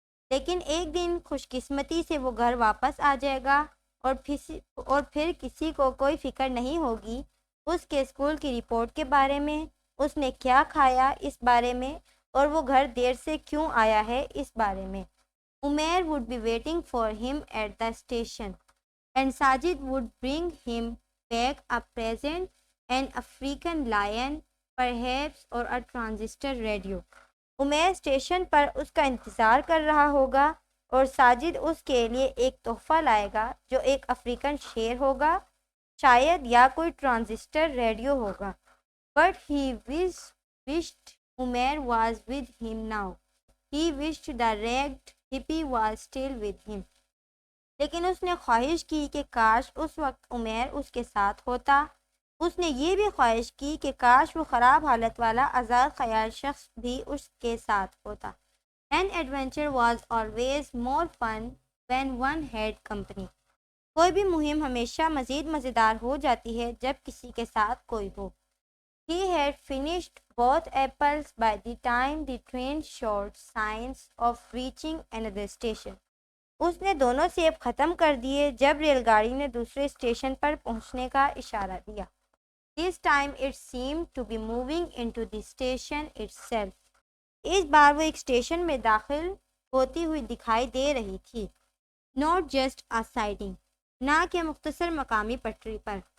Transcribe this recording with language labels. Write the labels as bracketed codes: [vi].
[ur] لیکن ایک دن خوش قسمتی سے وہ گھر واپس آ جائے گا اور پھر کسی کو کوئی فکر نہیں ہوگی اس کے اسکول کی رپورٹ کے بارے میں، اس نے کیا کھایا اس بارے میں، اور وہ گھر دیر سے کیوں آیا ہے اس بارے میں. [en] Umair would be waiting for him at the station, and Sajid would bring him back a present, an African lion, perhaps, or a transistor radio. [ur] Umair station پر اس کا انتظار کر رہا ہوگا اور ساجد اس کے لیے ایک تحفہ لائے گا جو ایک افریقن شیر ہوگا، شاید، یا کوئی ٹرانزسٹر ریڈیو ہوگا. [en] But he wished Umair was with him now. He wished the ragged hippie was still with him. [ur] لیکن اس نے خواہش کی کہ کاش اس وقت عمیر اس کے ساتھ ہوتا. اس نے یہ بھی خواہش کی کہ کاش وہ خراب حالت والا آزاد خیال شخص بھی اس کے ساتھ ہوتا. [en] An adventure was always more fun when one had company. [ur] کوئی بھی مہم ہمیشہ مزید مزیدار ہو جاتی ہے جب کسی کے ساتھ کوئی ہو. [en] He had finished both apples by the time the train showed signs of reaching another station. [ur] اس نے دونوں سیب ختم کر دیے جب ریل گاڑی نے دوسرے اسٹیشن پر پہنچنے کا اشارہ دیا. [en] This time it seemed to be moving into the station itself. [ur] اس بار وہ ایک اسٹیشن میں داخل ہوتی ہوئی دکھائی دے رہی تھی. [en] Not just a siding. [ur] نہ کہ مختصر مقامی پٹری پر.